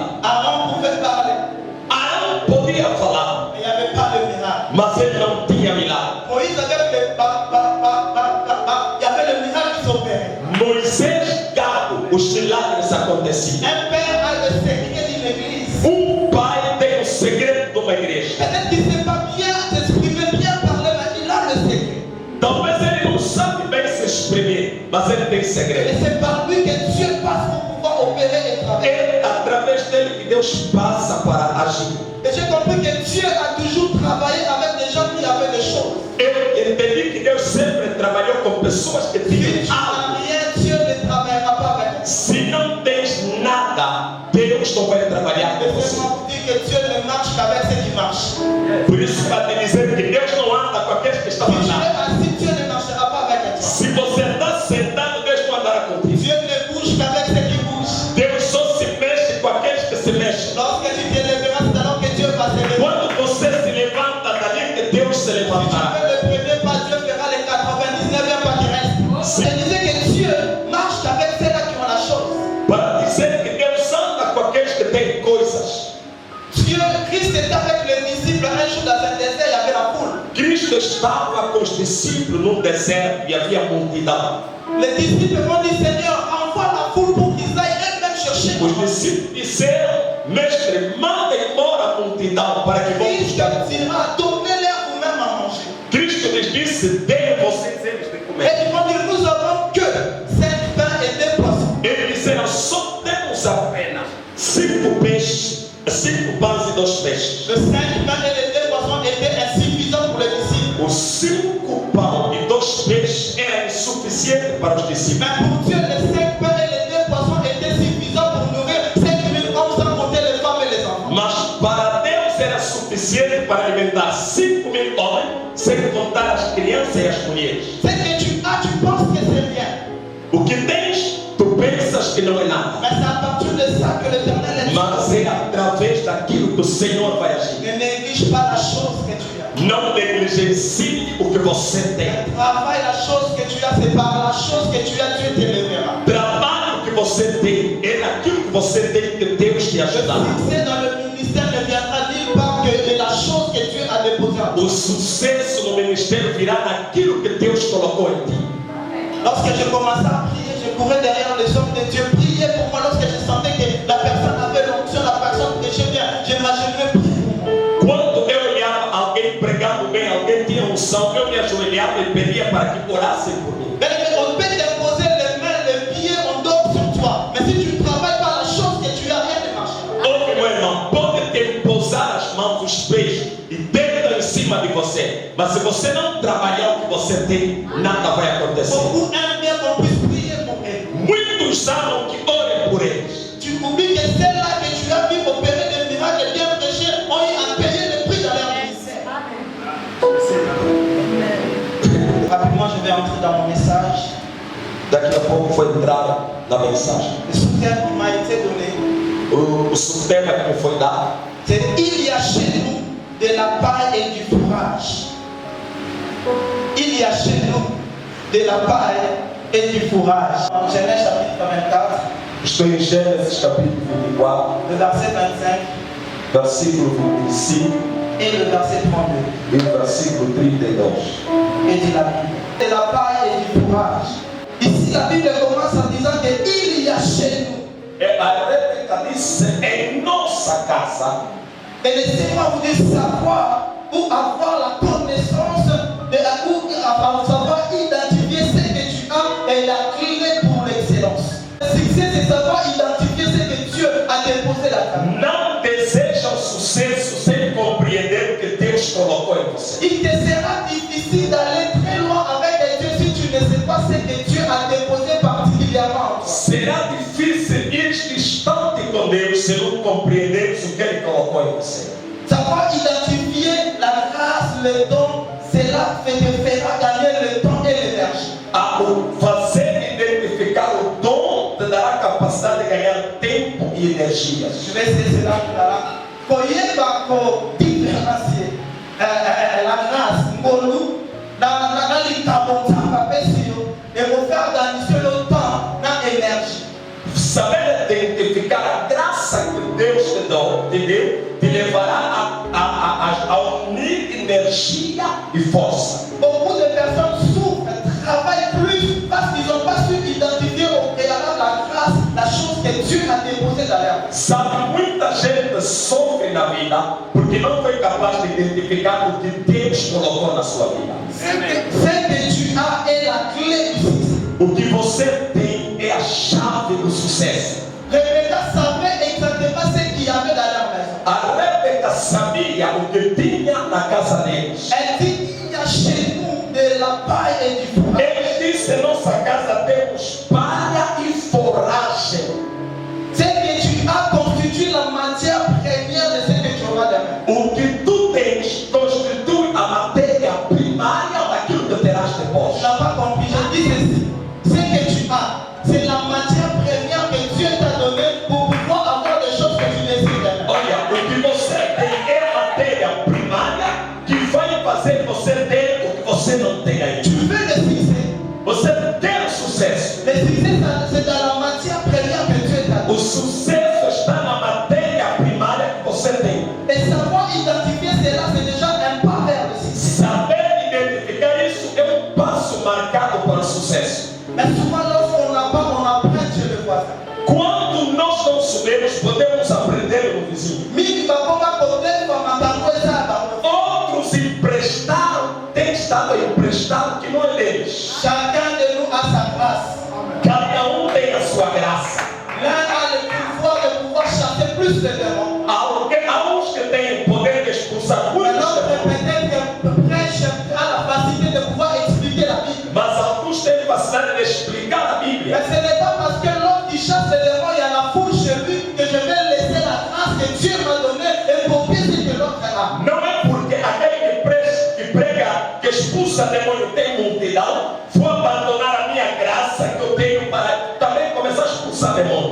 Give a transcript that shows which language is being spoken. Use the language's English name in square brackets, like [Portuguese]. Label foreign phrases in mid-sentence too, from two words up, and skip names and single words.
[French] Aaron pouvait parler, [Portuguese] Arão podia falar, [French] mais il n'y avait pas de miracle. [Portuguese] mas ele não tinha milagre. [French] Moïse avait il y avait le miracle qui s'opérait. [Portuguese] Moisés, gago, os milagres aconteciam. [French] Un père a le secret d'une église. [Portuguese] Pai tem o segredo de uma igreja. [French] Peut-être qu'il ne sait pas bien s'exprimer, bien parler, mais il a le secret. [Portuguese] Talvez ele não sabe bem se exprimir, mas ele tem [French] Et [Portuguese] segredo. [French] c'est par lui que Dieu passe pour pouvoir opérer et travailler. [Portuguese] É através através dele que Deus passa para agir. [French] Et j'ai compris que Dieu a toujours travaillé avec des gens qui avaient des choses. [Portuguese] Eu entendi que Deus sempre trabalhou com pessoas que [French] Si tu [Portuguese] tinham [French] n'as [Portuguese] algo. [French] rien, Dieu ne travaillera pas avec toi. [Portuguese] Se não tens nada, Deus não vai trabalhar com [French] Et [Portuguese] você. [French] c'est pour dire que Dieu ne marche qu'avec ceux qui marchent. [Portuguese] Por isso, para te dizer que Deus não anda com aqueles que estão [French] Si tu [Portuguese] lá. [French] es assis, Dieu ne marchera pas avec toi. [Portuguese] Se você está sentado, Deus não andará contigo. [French] Dieu ne bouge qu'avec ceux qui bougent. [Portuguese] Deus só se mexe com aqueles que se mexem. [French] Lorsque tu te lèveras, c'est alors que Dieu va se lever. [Portuguese] Quando você se levanta, dali que Deus se [French] Si tu [Portuguese] levantará. [French] fais le premier pas, Dieu fera les 99e pas qui restent. Je disais que Dieu marche qu'avec ceux-là qui ont la chose. [Portuguese] Para dizer que Deus anda com aqueles que têm coisas. [French] Dieu, Christ était avec les disciples un jour dans un désert, il y avait la foule. [Portuguese] Cristo estava com os discípulos num deserto e havia multidão. [French] Les disciples vont dire, Seigneur, envoie la foule pour qu'ils aillent eux-mêmes chercher. [Portuguese] Os discípulos disseram, mestre, manda embora a multidão para que vão [French] Christ [Portuguese] buscar. [French] dira, donnez-leur vous-même à manger. [Portuguese] Cristo lhes disse, deem vocês eles de comer. [French] Et ils vont dire, nous avons que 5 pains et 2 poissons. [Portuguese] Eles disseram, só temos apenas 5 peixes, 5 pães e 2 peixes. [French] Les 5 pains et les 2 poissons étaient insuffisants pour les disciples. [Portuguese] Os 5 pães e 2 peixes eram insuficientes para os discípulos. [French] Mais pour Dieu, les 5 pains et les 2 poissons étaient suffisants pour nourrir 5 000 hommes sans compter les femmes et les enfants. [Portuguese] Mas para Deus era suficiente para alimentar 5.000 homens, sem contar as crianças e as mulheres. [French] Ce que tu as, tu penses que c'est rien. [Portuguese] O que tens, tu pensas que não é nada. [French] Mais c'est à partir de ça que l'Éternel est. [Portuguese] Mas é através daquilo que o Senhor vai agir. [French] Ne néglige pas la chose que tu as. [Portuguese] Não negligencie o que você tem. [French] Travaille la chose que tu as, c'est par la chose que tu as, Dieu te lèvera. [Portuguese] Trabalhe o que você tem. É naquilo que você tem que Deus te [French] Le [Portuguese] ajudará. [French] succès dans le ministère ne viendra nulle part que de la chose que Dieu a déposée en toi. [Portuguese] O sucesso no ministério virá naquilo que Deus colocou em ti. [French] Lorsque je commençais à prier, je courais derrière les hommes de Dieu. Prier pour moi lorsque je sentais que la personne avait l'onction, la personne prêchait bien. J'imaginais prier pour moi. [Portuguese] Quando eu olhava alguém pregando bem, alguém tinha unção, eu me ajoelhava e pedia para que orassem por mim. [French] Mais on peut t'imposer les mains, les pieds, on dort sur toi. Mais si tu ne travailles pas la chose que tu as, rien ne marchera. [Portuguese] Ou meu irmão, pode te pousar as mãos, os pés e dedo em cima de você. Mas se você não trabalhar o que você tem, nada vai acontecer. [French] Beaucoup aiment bien qu'on puisse prier pour eux. [Portuguese] Muitos amam que orem por eles. [French] Tu oublies que celles-là que tu as vu opérer des miracles et bien prêcher ont eu à payer le prix dans leur ministère. Rapidement, je vais entrer dans mon message. [Portuguese] Daqui a pouco vou entrar na mensagem. [French] Le sous-thème qui m'a été donné, [Portuguese] O subtema que me foi dado [French] c'est il y a chez nous de la paille et du fourrage. Il y a chez nous de la paille et du fourrage. En Genèse chapitre 24, [Portuguese] estou em Gênesis capítulo 24, [French] le verset 25 [Portuguese] versículo 25 [French] et le verset 32. [Portuguese] e o versículo 32. [French] Et dit la Bible. De la paille et du fourrage. Ici, la Bible commence en disant qu'il y a chez nous. [Portuguese] A Rebeca disse em nossa casa. [French] Et laissez-moi vous dire savoir ou avoir la connaissance ou savoir identifier ce que tu as est la clé pour l'excellence. Le succès, c'est savoir identifier ce que Dieu a déposé là-dedans. [Portuguese] Não deseja o sucesso sem compreender o que Deus colocou em você. [French] Il te sera difficile d'aller très loin avec Dieu si tu ne sais pas ce que Dieu a déposé particulièrement en toi. [Portuguese] Será difícil ir distante com Deus se não compreenderes o que Ele colocou em você. [French] Savoir identifier la grâce, le don, cela te fera gagner le temps et l'énergie. [Portuguese] O fazer identificar o dom te dará capacidade de ganhar tempo e energia. [French] Je vais essayer cela tout à l'heure. [Lingala] Koyeba ko [French] différencier la grâce, ngolu, dans [Lingala] l'ikabo tamba pesio, [French] et vous faire gagner le temps, l'énergie. [Portuguese] Saber identificar a graça que Deus te deu, te levará a unir energia e força. [French] Beaucoup de personnes souffrent, travaillent plus parce qu'ils n'ont pas su identifier au préalable la grâce, la chose que Dieu a déposée dans leur vie. [Portuguese] Sabe, muita gente sofre na vida porque não foi capaz de identificar o que Deus colocou na sua vida. [French] Ce que tu as est la clé du succès. [Portuguese] O que você tem é a chave do sucesso. [French] Rebecca savait exactement ce [Portuguese] sabia o que tinha na casa deles. [French] Elle dit, il y a chez nous de la paille et du fourrage. [Portuguese] Ele disse: em nossa casa temos palha e forragem. [French] C'est que tu as constitué la matière première de ce que tu auras demain. [Portuguese] O que tu tens constitui a matéria primária daquilo que terás depois. [French] Tu n'as pas compris, je dis ceci. Ce que tu as, c'est la matière première que Dieu t'a donnée pour pouvoir avoir des choses que tu désires demain. [Portuguese] Olha, o que você tem é a matéria primária que vai fazer você ter o que você não tem aí. [French] Tu veux le succès. [Portuguese] Você quer o sucesso. [French] Le succès, c'est dans la matière première que Dieu t'a [Portuguese] O [French] donnée. [Portuguese] sucesso está na matéria primária que você tem. [French] Et savoir identifier cela, c'est déjà un pas vers le succès. [Portuguese] Saber identificar isso é um passo marcado para o sucesso. [French] Mais souvent, lorsqu'on n'a pas, on apprend chez le voisin. [Portuguese] Quando nós não sabemos, podemos aprender no vizinho. Outros emprestaram, têm estado emprestado que não é deles. [French] Chacun de nous a sa grâce. [Portuguese] Cada um tem a sua graça. [French] L'un a le pouvoir de pouvoir chasser plus de démons. [Portuguese] Há uns que têm o poder de expulsar muitos [French] L'autre [Portuguese] demônios, [French] peut-être que prêche a la facilité de pouvoir expliquer la Bible. [Portuguese] mas alguns têm facilidade de explicar a Bíblia. [French] Mais ce n'est pas parce que l'autre qui chasse les démons, il y a la foule chez lui, que je vais laisser la grâce que Dieu m'a donnée et copier ce que l'autre a. [Portuguese] Não é porque aquele que prega, que expulsa demônio tem multidão, vou abandonar a minha graça que eu tenho para também começar a expulsar demônio.